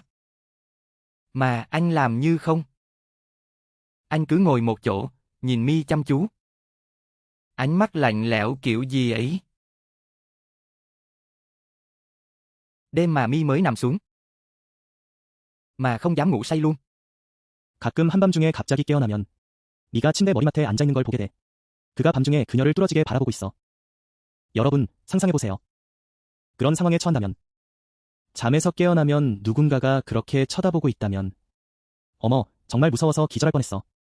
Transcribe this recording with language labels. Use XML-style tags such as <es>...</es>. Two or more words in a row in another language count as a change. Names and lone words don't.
<vi>Mà anh làm như không. Anh cứ ngồi một chỗ, nhìn Mi chăm chú. Ánh mắt lạnh lẽo kiểu gì ấy. Đêm mà Mi mới nằm xuống, mà không dám ngủ say luôn.</vi> <ko>가끔 한밤중에 갑자기 깨어나면 미가 침대 머리맡에 앉아 있는 걸 보게 돼. 그가 밤중에 그녀를 뚫어지게 바라보고 있어. 여러분, 상상해보세요. 그런 상황에 처한다면, 잠에서 깨어나면 누군가가 그렇게 쳐다보고 있다면, 어머, 정말 무서워서 기절할 뻔했어.</ko>